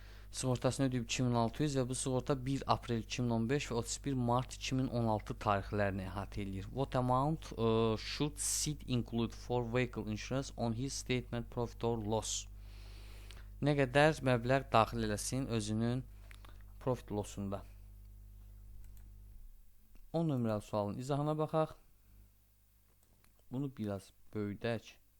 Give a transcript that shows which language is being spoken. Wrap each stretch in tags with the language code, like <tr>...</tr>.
<az>sığortasını ödəyib 2600 və bu sığorta 1 aprel 2015 və 31 mart 2016 tarixlərini əhatə edir.</az> <en>What amount should Sid include for vehicle insurance on his statement profit or loss?</en> <az>Nə qədər məbləğ daxil eləsin özünün profit lossunda? 10 nömrəli sualın izahına baxaq. Bunu biraz böyüdək.</az>